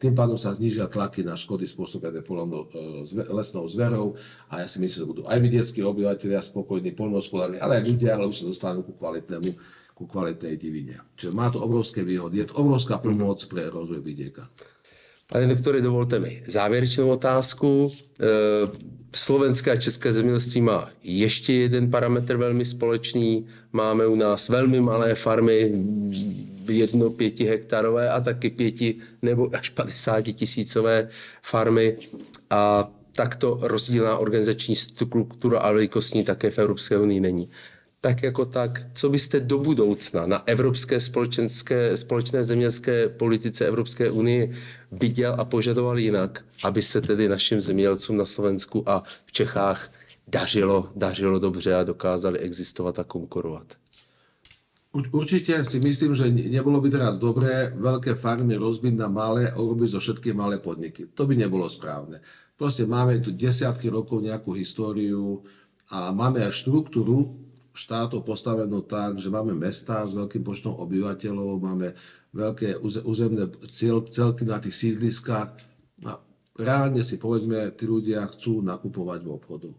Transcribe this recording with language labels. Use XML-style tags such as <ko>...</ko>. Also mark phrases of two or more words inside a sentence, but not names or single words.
<sk>Tým pádom sa znížia tlaky na škody spôsobené lesnou zverou a ja si myslím, že budú aj vidieckí obyvateľia spokojní, poľnohospodári, ale aj ľudia, ale už sa dostanú ku kvalitnej divine. Čiže má to obrovské výhody. Je to obrovská pomoc pre rozvoj vidieka.</sk> <cs>Pane doktore, dovolte mi závěrečnou otázku. Slovenské a české zemědělství má ještě jeden parametr velmi společný. Máme u nás velmi malé farmy, 1-5 hektarové a taky 5 nebo až 50 tisícové farmy. A takto rozdílná organizační struktura a velikostní také v Evropské unii není. Tak jako tak, co byste do budoucna na evropské společné zemědělské politice Evropské unie viděl a požadoval jinak, aby se tedy našim zemědělcům na Slovensku a v Čechách dařilo dobře a dokázali existovat a konkurovat?</cs> <sk>Určite si myslím, že nebolo by teraz dobré veľké farmy rozbiť na malé a urobiť zo všetky malé podniky. To by nebolo správne. Proste máme tu desiatky rokov nejakú históriu a máme aj štruktúru štátov postavenú tak, že máme mestá s veľkým počtom obyvateľov, máme veľké územné celky na tých sídliskách a reálne si povedzme, tí ľudia chcú nakupovať v obchodoch.</sk>